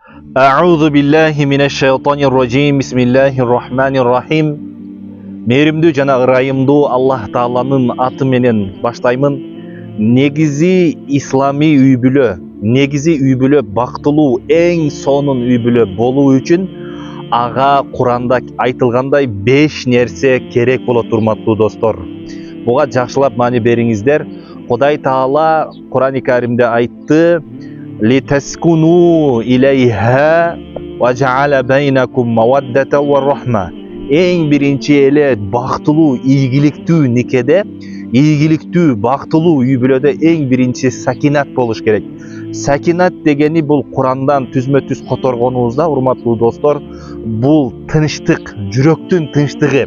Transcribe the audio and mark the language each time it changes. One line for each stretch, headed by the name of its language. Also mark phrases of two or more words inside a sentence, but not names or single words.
Arabic: أعوذ بالله من الشيطان الرجيم. بسم الله الرحمن الرحيم.
Kyrgyz: Mehrimdүү жана ырайымдуу Аллах Тааланын аты менен баштаймын. Негизи ислами үй бүлө, негизи үй бүлө бактылуу, эң сонун үй бүлө болуу үчүн ага Куранда айтылгандай 5 нерсе керек болот, урматтуу достор. Буга жакшылап маани бериңиздер. Кудай Таала Курани Каримде айтты:
Arabic: "لتسكنوا إليها وجعل بينكم مودة ورحمة".
Kyrgyz: Эң биринчи эле бактылуу, ийгиликтүү никеде, ийгиликтүү, бактылуу үй бүлөдө эң биринчи сакинат болуш керек. Сакинат дегени бул Курандан түзмө-түз которгонубузда, урматтуу достор, бул тынчтык, жүрөктүн тынчтыгы.